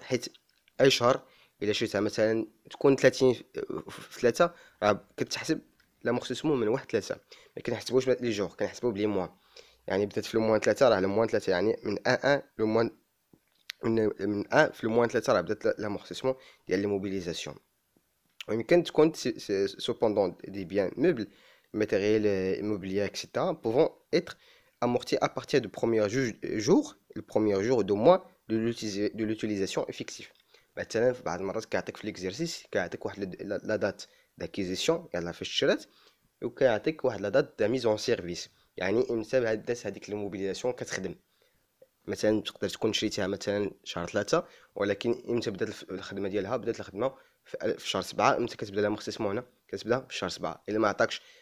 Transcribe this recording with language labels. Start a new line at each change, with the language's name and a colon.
Arabic: حيت اي شهر الا شريتها مثلا تكون 30 في 3، راه كتحسب لامورتيسمون من 1 3. ما كنحسبوش لي جور، كنحسبو بلي موا. يعني بدات في لو موان 3 راه لو موان 3، يعني من 1 لو موان من 1 في لو موان 3 راه بدات لامورتيسمون ديال لي موبيليزاسيون. ويمكن تكون
French: cependant des biens meubles, matériel immobilier, etc. pouvant être amortis à partir du premier jour, le premier jour de mois de l'utilisation effective.
Arabic: مثلا في بعض المرات كيعطيك في ليكزيرسيس كيعطيك واحد لا دات داكيزيسيون يلاه فاش شرات، وكيعطيك واحد لا دات دا ميز اون سيرفيس، يعني امتى بدات هذيك الموبيليزاسيون كتخدم. مثلا تقدر تكون شريتها مثلا شهر 3، ولكن امتى بدات الخدمه ديالها؟ بدات الخدمه في شهر 7. امتى كتبدا لامورتيسمون هنا؟ كتبدا في شهر 7. الا ما عطاكش